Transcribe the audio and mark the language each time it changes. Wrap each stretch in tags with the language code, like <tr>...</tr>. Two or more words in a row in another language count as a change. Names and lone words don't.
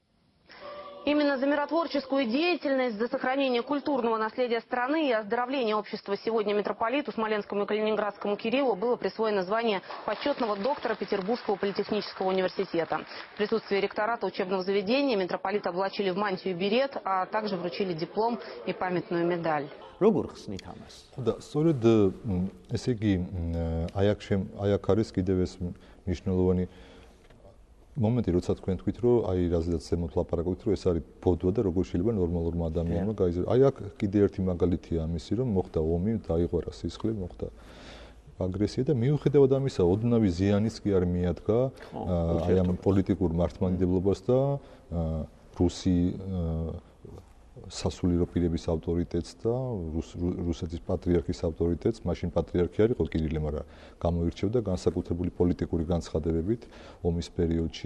<ru>Именно за миротворческую деятельность, за сохранение культурного наследия страны и оздоровление общества сегодня митрополиту Смоленскому и Калининградскому Кириллу было присвоено звание почетного доктора Петербургского политехнического университета. В присутствии ректората учебного заведения митрополита облачили в мантию и берет, а также вручили диплом и памятную медаль.</ru> <ka>როგორ ხსნით ამას? და სწორედ ესე იგი აი აქ არის კიდევ ეს მნიშვნელოვანი მომენტი, როცა თქვენ თქვით, რომ აი რაზედაც ზემოთ ლაპარაკობთ, რომ ეს არის ბოდვა და როგორ შეიძლება ნორმალურმა ადამიანმა გაიზარდოს. აი აქ კიდე ერთი მაგალითია ამისი, რომ მოხდა ომი, დაიღვარა სისხლი, მოხდა აგრესია და მიუხედავად ამისა, ოდნავი ზიანიც კი არ მიადგა აი ამ პოლიტიკურ მართლმადიდებლობას და რუსი სასულიერო პირების ავტორიტეტს და რუსეთის პატრიარქის ავტორიტეტს, მაშინ პატრიარქი არ იყო კირილე, მაგრამ გამოირჩევდა განსაკუთრებული პოლიტიკური განცხადებებით ომის პერიოდში.</ka>